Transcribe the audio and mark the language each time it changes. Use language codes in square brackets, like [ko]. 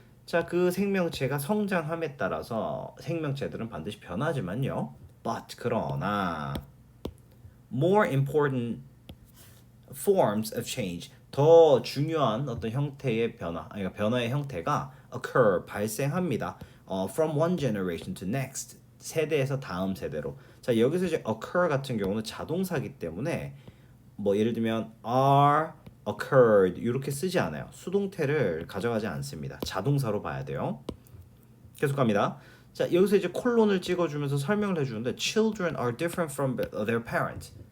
[ko] 자, 그 생명체가 성장함에 따라서 생명체들은 반드시 변하지만요. But 그러나 [en] more important forms of change, [ko] 더 중요한 어떤 형태의 변화, 그러니까 변화의 형태가 occur, 발생합니다. [en] From one generation to next, [ko] 세대에서 다음 세대로. 자, 여기서 이제 occur 같은 경우는 자동사기 때문에 뭐 예를 들면 are occurred 이렇게 쓰지 않아요. 수동태를 가져가지 않습니다. 자동사로 봐야 돼요. 계속 갑니다. 자, 여기서 이제 콜론을 찍어주면서 설명을 해주는데 [en] children are different from their parents.